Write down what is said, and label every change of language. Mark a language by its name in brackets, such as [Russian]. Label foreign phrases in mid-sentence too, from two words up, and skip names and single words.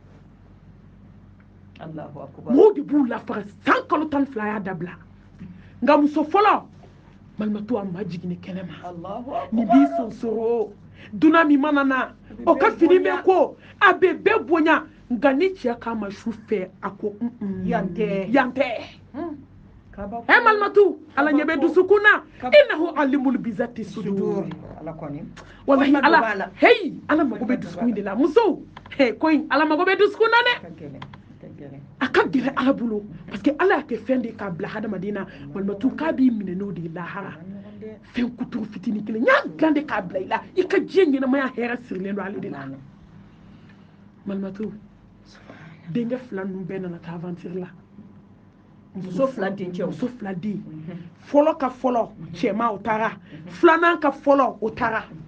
[Bambara] mɔgɔw de b'u lafara san kalo 12 y'a dabila nka muso fɔlɔ malimatu a ma jigin kɛnɛma ni b'i sonsoro dunan min mana na o ka fini bɛ ko a bɛ bɛɛ bonya nka ni cɛ k'a ma su fɛ a ko yan tɛ malimatu ala ɲɛ bɛ dusukun na [Arabic] إنه عليم بذات الصدور [Bambara] wallahi ala ala mago bɛ dusukun de la muso ko in ala mago bɛ dusukun na dɛ a ka gɛlɛn ala bolo [French] parce que [Bambara] ala y'a kɛ fɛn de k'a bila hadamaden na malimatu k'a b'i minɛ n'o de ye lahara fɛn kuturu fitinin kelen n y'a dilan de k'a bila i la i ka diɲɛ ɲɛnamaya hɛrɛ sirilen don ale de la malimatu denkɛ 2 ninnu bɛɛ nana taa aventure la muso 2 den fɔlɔ ka fɔlɔ cɛma o taara 2nan ka fɔlɔ o taara